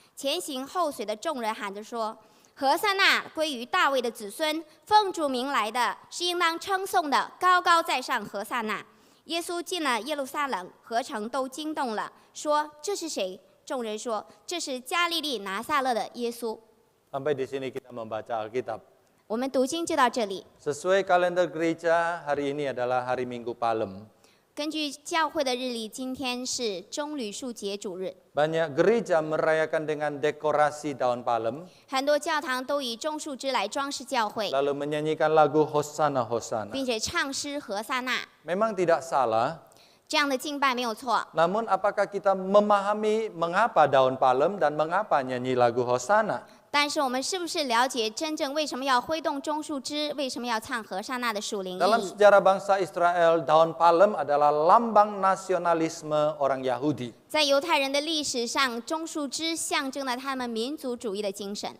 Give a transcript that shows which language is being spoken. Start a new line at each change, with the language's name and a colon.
Chinese: 前行后随的众人喊着说：“何塞那归于大卫的子孙，奉主名来的，是应当称颂的，高高在上何塞那。” 耶稣进了耶路撒冷，合城都惊动了，说：“这是谁？” 众人说：“这是加利利拿撒勒的耶稣。”
Indonesian: Sampai di sini kita membaca Alkitab.
Chinese: 我们读经就到这里。
Indonesian: Sesuai kalender gereja, hari ini adalah hari Minggu Palem.
Chinese: 根据教会的日历，今天是棕榈树节主日。
Indonesian: Banyak gereja merayakan dengan dekorasi daun palem,
Chinese: 很多教堂都以棕树枝来装饰教会，
Indonesian: lalu menyanyikan lagu Hosana Hosana.
Chinese: 并且唱诗何撒那。
Indonesian: Memang tidak salah,
Chinese: 这样的敬拜没有错，
Indonesian: namun apakah kita memahami mengapa daun palem dan mengapa nyanyi lagu Hosana?
Chinese: 但是我们是不是了解真正为什么要挥动棕树枝，为什么要唱何撒那的属灵意
Indonesian: Dalam
Chinese: 义？
Indonesian: sejarah bangsa Israel, daun palem adalah lambang nasionalisme orang Yahudi.
Chinese: 在犹太人的历史上，棕树枝象征了他们民族主义的精神。